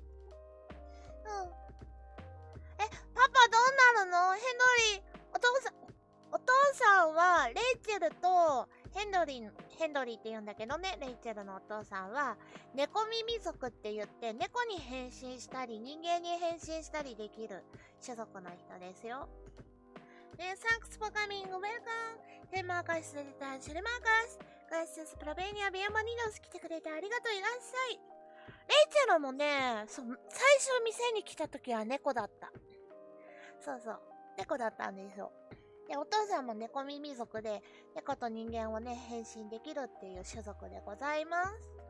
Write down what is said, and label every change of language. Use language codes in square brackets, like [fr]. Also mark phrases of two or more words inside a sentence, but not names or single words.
[ja] パパどうなるの？ヘンドリー。お父さんはレイチェルとヘンドリーって言うんだけどね、レイチェルのお父さんは猫耳族って言って猫に変身したり人間に変身したりできる種族の人ですよ。 [en] Thanks for coming, welcome. [es] Marcus de Angel Marcus. Gracias por venir, bienvenidos. [ja] 来てくれてありがとう、いらっしゃい。レイチェルもね、最初店に来た時は猫だった。そう、猫だったんですよ。で、お父さんも猫耳族で、猫と人間をね、変身できるっていう種族でございます。